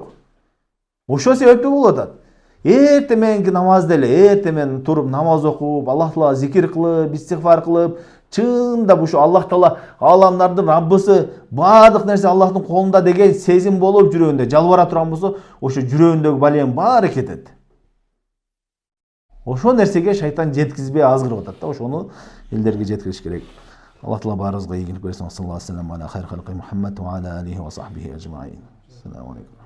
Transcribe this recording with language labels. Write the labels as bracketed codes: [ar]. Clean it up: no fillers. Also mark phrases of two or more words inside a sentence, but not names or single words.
[ky] Ошол себептүү болуп атат. Эрте мененки намазды эле, эрте менен туруп намаз окуп, Аллах Таалага зикир кылып, истигфар кылып, чындап ушу Аллах Таала аламдардын Раббысы, баардык нерсе Аллахтын колунда деген сезим болуп жүрөгүндө жалбара турган болсо, ошо жүрөгүндөгү балияң баары кетет. Ошол нерсеге шайтан жеткизбей азгырып атат да, ошону элдерге жеткириш керек. Аллах Таала баарыбызга ийгилик берсин. [ar] صلى الله عليه وسلم على خير خلقه محمد وعلى آله وصحبه أجمعين. السلام عليكم.